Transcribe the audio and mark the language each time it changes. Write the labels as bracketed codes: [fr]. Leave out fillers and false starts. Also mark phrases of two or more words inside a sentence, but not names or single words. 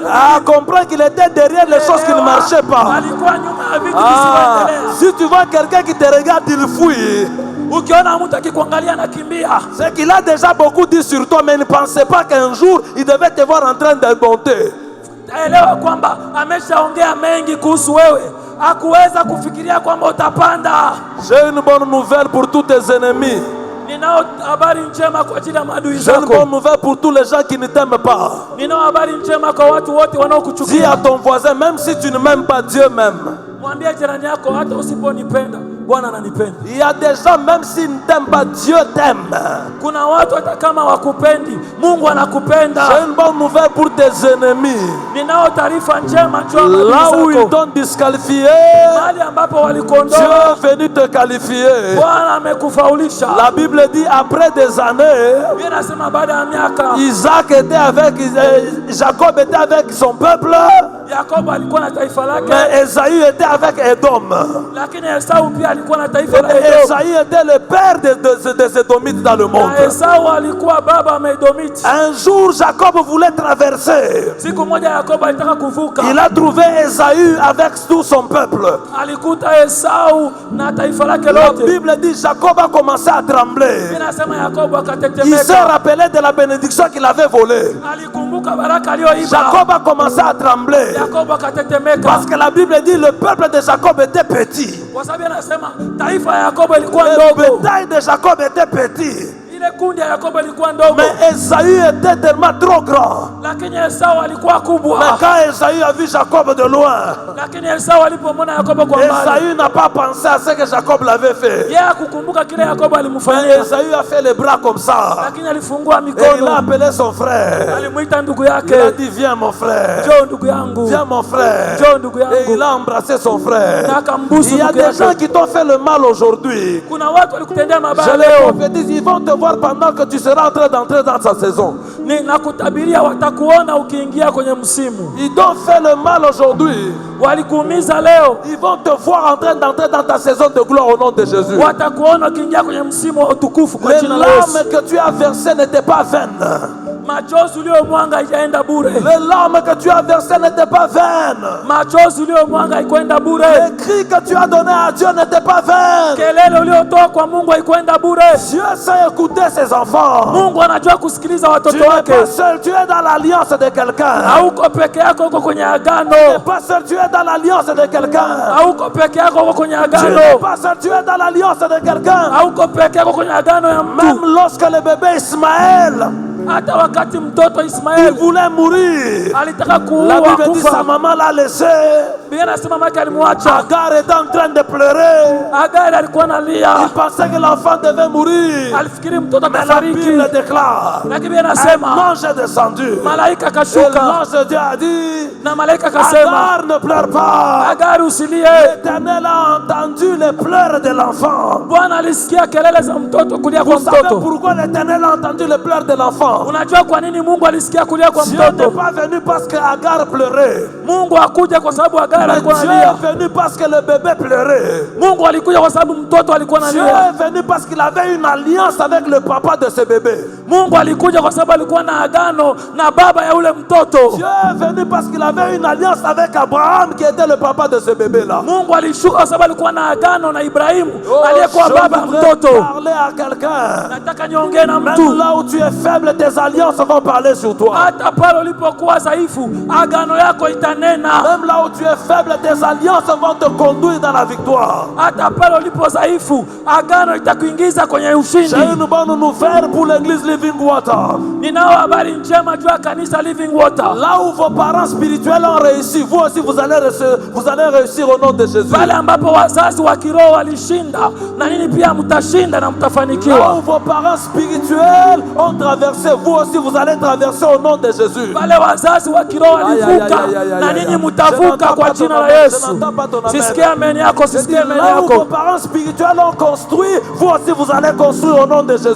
[fr] Ah, comprends qu'il était derrière les choses qui ne marchaient pas. [sw] Alikuwa nyuma ya vitu visivyoendelea. [fr] Si tu vois quelqu'un qui te regarde, il fuit. [sw] Ukiona mtu akikuangalia anakimbia, [fr] c'est qu'il a déjà beaucoup dit sur toi, mais ne pensait pas qu'un jour il devait te voir en train de monter. [sw] Elewa kwamba ameshaongea mengi kuhusu wewe, hakuweza kufikiria kwamba utapanda. [fr] J'ai une bonne nouvelle pour tous tes ennemis. [sw] Ninao habari njema kwa ajili ya maadui zako. [fr] J'ai une bonne nouvelle pour tous les gens qui ne t'aiment pas. [sw] Ninao habari njema kwa watu wote wanaokuchukia. [fr] Dis à ton voisin, même si tu ne m'aimes pas, Dieu m'aime. [sw] Mwambie jirani yako, hata usiponipenda Bwana ananipenda. [fr] Il y a des gens, même s'ils ne t'aiment pas, Dieu t'aime. [sw] Kuna watu hata kama wakupendi, Mungu anakupenda. [fr] J'ai une bonne nouvelle pour tes ennemis. [sw] Ninao taarifa njema juu ya maadui zako. [fr] Là où ils t'ont disqualifié, [sw] mahali ambapo walikuondoa, [fr] Dieu est venu te qualifier. [sw] Bwana amekufaulisha. [fr] La Bible dit après des années, [sw] Biblia inasema baada ya miaka, [fr] Isaac était avec Jacob était avec son peuple. [sw] Yakobo alikuwa na taifa lake. [fr] Mais Esaü était avec Edom. [sw] Lakini Esau pia alikuwa na taifa la Edom. [fr] Esaü était le père des Édomites dans le monde. [sw] Na Esau alikuwa baba wa Edomiti. [fr] Un jour Jacob voulait traverser. [sw] Siku moja Yakobo alitaka kuvuka. [fr] Il a trouvé Esaü avec tout son peuple. [sw] Alikuta Esau na taifa lake lote. [fr] La Bible dit Jacob a commencé à trembler. [sw] Inasema Yakobo akatetemeka. [fr] Il s'est rappelé de la bénédiction qu'il avait volée. [sw] Alikumbuka baraka aliyoiba. [fr] Jacob a commencé à trembler. [sw] Yakobo akatetemeka. [fr] Parce que la Bible dit le peuple de Jacob était petit. [sw] Kwa sababu anasema taifa ya Yakobo ilikuwa ndogo. [fr] Le bétail de Jacob était petit. [sw] Ile kundi ya Yakobo ilikuwa ndogo. [fr] Mais Esaü était tellement trop grand. [sw] Lakini Esau alikuwa kubwa. [fr] Mais quand Esaü a vu Jacob de loin, [sw] lakini Esau alipomwona Yakobo kwa mbali, [fr] Esaü n'a pas pensé à ce que Jacob l'avait fait. [sw] Yeye hakukumbuka kile Yakobo alimfanyia. [fr] Mais Esaü a fait les bras comme ça. [sw] Lakini alifungua [fr] Et [sw] mikono. [fr] il a appelé son frère. [sw] Alimuita ndugu yake. [fr] Il a dit viens mon frère. [sw] Njoo ndugu yangu. [fr] Viens mon frère. [sw] Njoo ndugu yangu. [fr] Et il a embrassé son frère. [sw] Na akambusu. [fr] Il y a des gens qui t'ont fait le mal aujourd'hui. [sw] Kuna watu walikutendea mabaya. [fr] Je les prophétise, ils vont te voir pendant que tu seras en train d'entrer dans sa saison. [sw] Ninakutabiria watakuona ukiingia kwenye msimu. [fr] Ils t'ont fait le mal aujourd'hui. [sw] Walikuumiza leo. [fr] Ils vont te voir en train d'entrer dans ta saison de gloire au nom de Jésus. [sw] Watakuona ukiingia kwenye msimu wa utukufu kwa jina la Yesu. [fr] Les larmes que tu as versées n'étaient pas vaines. [sw] Machozi uliyomwanga haijaenda bure. [fr] Les larmes que tu as versées n'étaient pas vaines. [sw] Machozi uliyomwanga haikwenda bure. [fr] Les cris que tu as donnés à Dieu n'étaient pas vaines. [sw] Kelele uliyotoa kwa Mungu haikwenda bure. [fr] Dieu sait écouter ses enfants. [sw] Mungu anajua kusikiliza watoto wake. [fr] Tu n'es pas seul, tu es dans l'alliance de quelqu'un. [sw] Hauko peke yako, uko kwenye agano. [fr] Tu n'es pas seul, tu es dans l'alliance de quelqu'un. [sw] Hauko peke yako, uko kwenye agano. [fr] Tu n'es pas seul, tu es dans l'alliance de quelqu'un. [sw] Hauko peke yako, kwenye agano ya mtu. [fr] Même lorsque le bébé Ismaël, [sw] hata wakati mtoto Ismaël, [fr] il voulait mourir, [sw] alitaka kuua, [fr] la Bible dit sa maman l'a laissé. [sw] Biblia inasema mama yake alimwacha. [fr] Agar était en train de pleurer. [sw] Agar alikuwa analia. [fr] Il pensait que l'enfant devait mourir. [sw] Alifikiri mtoto [fr] Mais la Bible déclare, [sw] lakini Biblia inasema [fr] un ange est descendu. [sw] malaika [fr] Et [sw] akashuka. [fr] l'ange de Dieu a dit, [sw] Na malaika akasema, [fr] Agar ne pleure pas. [sw] Agar usilie. [fr] L'Éternel a entendu les pleurs de l'enfant. [sw] Bwana alisikia kelele za mtoto kulia kwa [fr] Vous savez [sw] mtoto. [fr] pourquoi l'Éternel a entendu les pleurs de l'enfant? [sw] Unajua kwa nini Mungu alisikia kulia kwa [fr] Dieu n'est [sw] mtoto? [fr] pas venu parce que Agar pleurait. [sw] Mungu hakuja kwa sababu Agar Israeli alikuwa [fr] Dieu [sw] analia. [fr] est venu parce que le bébé pleurait. [sw] Mungu alikuja kwa sababu mtoto alikuwa [fr] Dieu [sw] analia. [fr] est venu parce qu'il avait une alliance avec le papa de ce bébé. [sw] Mungu alikuja kwa sababu alikuwa na agano na baba ya ule mtoto. [fr] Dieu est venu parce qu'il avait une alliance avec Abraham qui était le papa de ce bébé-là. [sw] Mungu alishuka kwa sababu alikuwa na agano na Ibrahimu aliyekuwa [fr] Je [sw] baba ya [fr] voudrais [sw] mtoto. [fr] parler à quelqu'un. [sw] Nataka niongee na [fr] Même [sw] mtu. [fr] là où tu es faible, tes alliances vont parler sur toi. [sw] Hata pale ulipokuwa dhaifu, agano yako itanena. [fr] Même là où tu es faible, tes alliances vont te conduire dans la victoire. [sw] Hata pale ulipo dhaifu, agano itakuingiza kwenye ushindi. [fr] J'ai une bonne nouvelle pour l'église Living Water. [sw] Ninao habari njema juu ya kanisa Living Water. [fr] Là où vos parents spirituels ont réussi, vous aussi vous allez réussir au nom de Jésus. [sw] Pale ambapo wazazi wa kiroho walishinda, na nini pia mtashinda na [fr] Là [sw] mtafanikiwa. [fr] où vos parents spirituels ont traversé, vous aussi vous allez traverser au nom de Jésus. [sw] Pale wazazi wa kiroho walivuka, na ninyi mtavuka kwa jina la Yesu. Sisikie amen yako, sisikie amen [fr] Là où vos [sw] yako. [fr] parents spirituels ont construit, vous aussi vous allez construire au nom de Jésus.